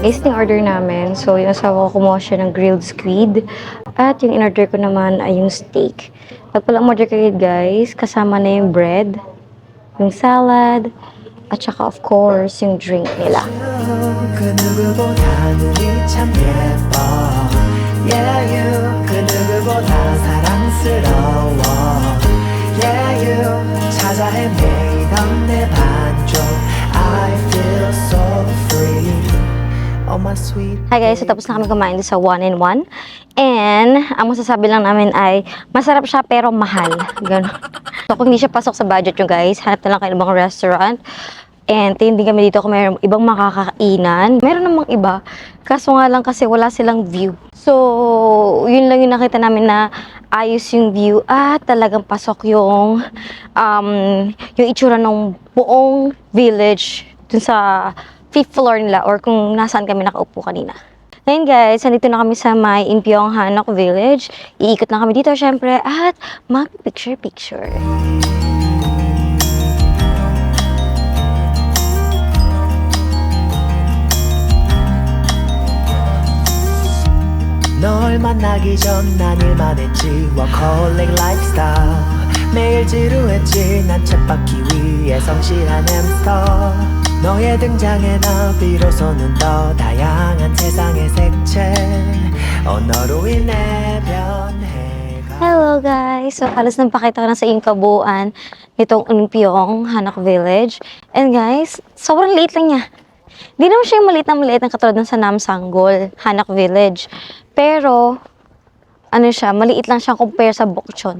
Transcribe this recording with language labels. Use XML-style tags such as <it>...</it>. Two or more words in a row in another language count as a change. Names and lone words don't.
<tl>Guys, yung order namin. So, yung asawa ko kumuha siya ng</tl> <en>grilled squid.</en> <tl>At yung in-order ko naman ay yung steak. Pag pala umorder kayo guys, kasama na yung bread, yung salad, at saka of course, yung drink nila.</tl> <ko>그 누구보다 눈이 참 예뻐</ko> <en>Yeah you</en> <ko>그 누구보다 사랑스러워</ko> <en>Yeah you</en> <ko>찾아 헤매이던 내 반쪽</ko> <en>I feel so free Oh my sweet</en> <tl>Hi guys, so tapos na kami kumain sa 1-in-1. And, ang masasabi lang namin ay, masarap siya pero mahal. Ganun. So, kung hindi siya pasok sa budget nyo guys, hanap na lang kayo ng ibang restaurant. And, hindi kami dito kung mayroong ibang makakainan. Meron namang iba. Kaso nga lang kasi wala silang view. So, yun lang yung nakita namin na ayos yung view. At talagang pasok yung itsura ng buong village dun sa</tl> <en>5th floor</en> <tl>nila or kung nasaan kami nakaupo kanina. Ngayon guys, nandito na kami sa may Unpyeong Hanok Village. Iikot na kami dito syempre at mag-picture-picture.</tl> <ko>널 만나기 전 난 일만 했지</ko> <en>workaholic lifestyle</en> <ko>매일 지루했지 난 쳇바퀴 위에 성실한 햄스터 너의 등장에 나 비로소는 더 다양한 세상의 색채 언어로 인해 변해가</ko> <en>Hello guys!</en> <tl>So, halos napakita ko na sa inyong kabuuan itong Unpyeong Hanok Village. And guys, sobrang liit lang niya. Di naman siya yung maliit na katulad ng sa Namsanggol Hanok Village. Pero, ano siya, maliit lang siya compare sa Bokchon.</tl>